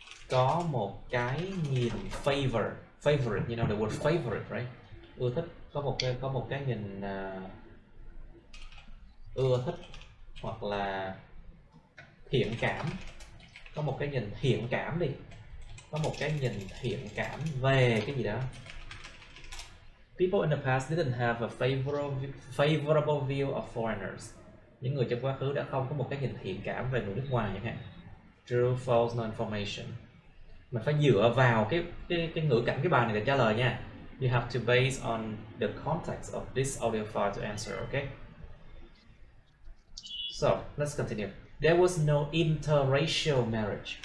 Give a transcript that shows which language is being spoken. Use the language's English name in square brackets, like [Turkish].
[Vietnamese] Có một cái nhìn [English] favorite, you know the word favorite, right? [Vietnamese] Ưa thích, có một cái nhìn ưa thích hoặc là thiện cảm. Có một cái nhìn thiện cảm đi. Có một cái nhìn thiện cảm về cái gì đó. [English] People in the past didn't have a favorable view of foreigners. [Vietnamese] Những người trong quá khứ đã không có một cái nhìn thiện cảm về người nước ngoài chẳng hạn. [English] True, false, no information. [Vietnamese] Mình phải dựa vào cái ngữ cảnh cái bài này để trả lời nha. [English] You have to base on the context of this audio file to answer, okay? So, let's continue. There was no interracial marriage.